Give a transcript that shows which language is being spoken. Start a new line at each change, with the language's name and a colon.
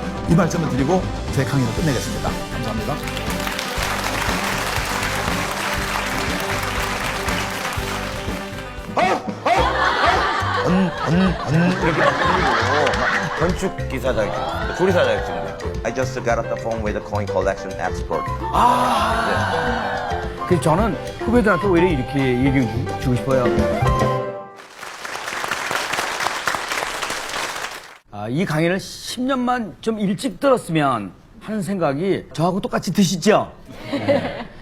Korean: 이 말씀을 드리고 제 강의를 끝내겠습니다. 감사합니다. 이렇게 막 들리고 건축 기사 자격증, 조리사 자격증도 있고.
English: I just got off the phone with a coin collection expert.
Korean: 그래서 저는 후배들한테 오히려 이렇게 얘기 주고 싶어요. 이 강의를 10년만 좀 일찍 들었으면 하는 생각이 저하고 똑같이 드시죠? 네.